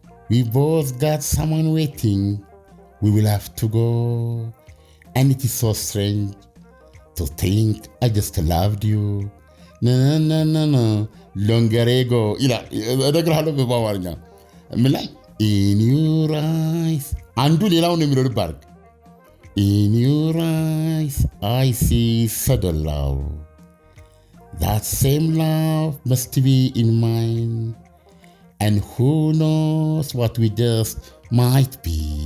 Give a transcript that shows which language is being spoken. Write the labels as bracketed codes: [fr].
[en] We both got someone waiting. We will have to go. And it is so strange to think I just loved you. No. Longer ago. [am] እነግርሃለሁ በአማርኛ ምን ላይ [en] In your eyes. [am] አንዱ ሌላውን የሚለው ልብ አድርግ። [en] In your eyes I see sudden love. That same love must be in mine. And who knows what we just might be.